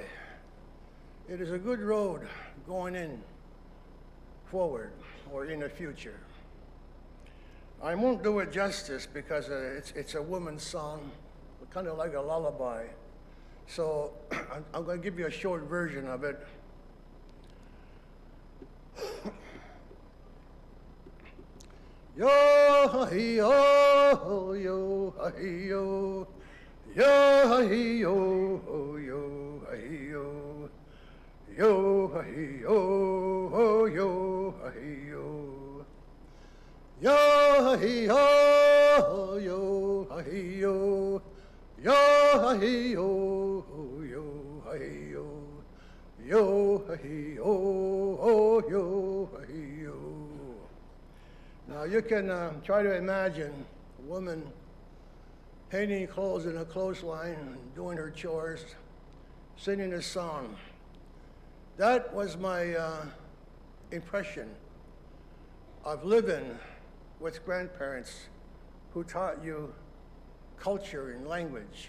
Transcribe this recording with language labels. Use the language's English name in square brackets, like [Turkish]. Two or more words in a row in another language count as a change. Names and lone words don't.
[English] It is a good road going in forward or in the future. I won't do it justice because it's a woman's song, kind of like a lullaby. So I'm going to give you a short version of it. Yo-hi-yo, yo-hi-yo, yo-hi-yo, yo-hi-yo. Yo-hi-yo, yo-hi-yo. Yo-hi-yo, yo-hi-yo. Yo-hi-yo, yo-hi-yo. Yo-hi-yo, yo-hi-yo. Now you can try to imagine a woman hanging clothes in a clothesline and doing her chores, singing a song. That was my impression of living with grandparents who taught you culture and language.